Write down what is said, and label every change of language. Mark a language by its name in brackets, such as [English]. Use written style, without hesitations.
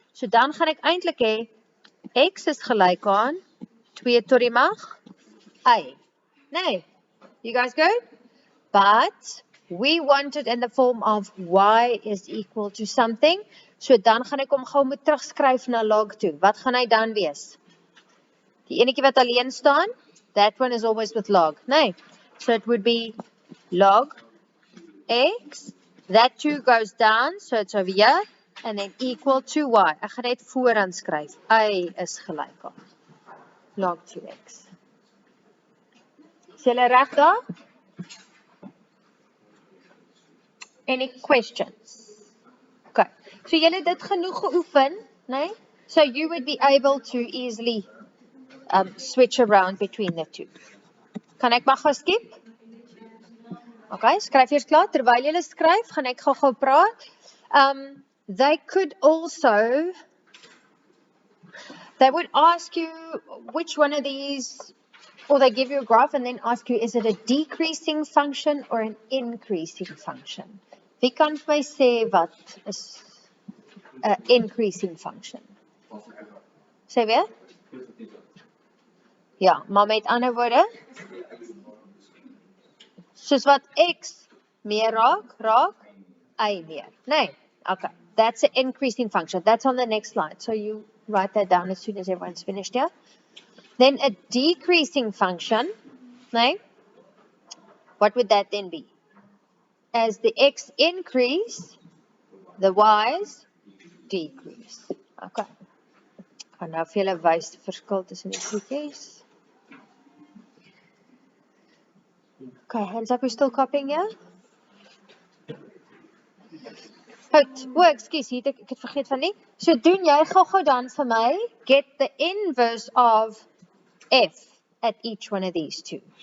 [Afrikaans] So dan gaan ek eintlik hê x is gelyk aan 2 tot die mag y. Nee. [English] You guys good? But we want it in the form of y is equal to something. [Afrikaans] So dan gaan ek hom gou moet terugskryf na log toe. Wat gaan hy dan wees? Die enetjie wat alleen staan, [English] that one is always with log. [Afrikaans] Nee. [English] So it would be log x, that 2 goes down, so it's over here, and then equal to y. [Afrikaans] Ek gaan net vooraan skryf. Y is gelyk aan log 2x. Is julle reg daar? [English] Any questions? Okay. [Afrikaans] So julle het dit genoeg geoefen, nee? [English] So you would be able to easily switch around between the two. [Afrikaans] Kan ek maar gou skip? Okay, skryf eers klaar. Terwyl julle skryf, gaan ek gou praat. [English] They could also, they would ask you which one of these, or they give you a graph and then ask you, is it a decreasing function or an increasing function? [Afrikaans] Wie kan vir my sê wat is 'n increasing function? Sê weer? Ja, maar met ander woorde, soos wat x meer raak y meer. Nee, okay. [English] That's an increasing function. That's on the next slide. So you write that down as soon as everyone's finished here. Then a decreasing function, [Afrikaans] nee? [English] What would that then be? As the x increase, the y's decrease. Okay. [Afrikaans] Gaan nou vir julle wys die verskil tussen die goedjies. [English] Okay, hands up, we're still copying here. [Afrikaans] Goed, ekskuus, ek het vergeet van nie. So doen jy gou dan vir my, [English] get the inverse of f at each one of these two.